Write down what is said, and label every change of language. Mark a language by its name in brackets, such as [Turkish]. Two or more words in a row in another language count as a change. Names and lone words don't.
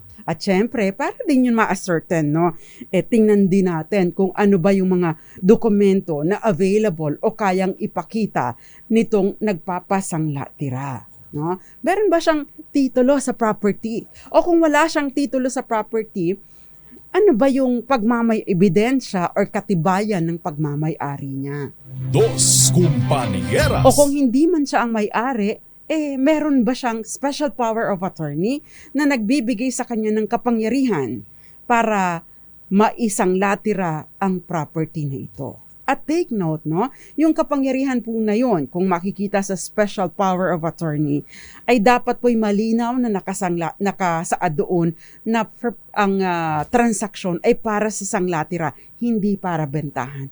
[Filipino] At syempre, para din yun ma-ascertain, tingnan din natin kung ano ba yung mga dokumento na available o kayang ipakita nitong nagpapasanglatira. Meron ba siyang titulo sa property? O kung wala siyang titulo sa property, ano ba yung ebidensya or katibayan ng pagmamay-ari niya? Dos Compañeras. O kung hindi man siya ang may-ari, meron ba siyang [English] special power of attorney [Filipino] na nagbibigay sa kanya ng kapangyarihan para maisanglatira ang property na ito? At [English] take note, [Filipino] yung kapangyarihan po na yon, kung makikita sa [English] special power of attorney, [Filipino] ay dapat po'y malinaw na nakasaad doon na ang transaksyon ay para sa sanglatira, hindi para bentahan.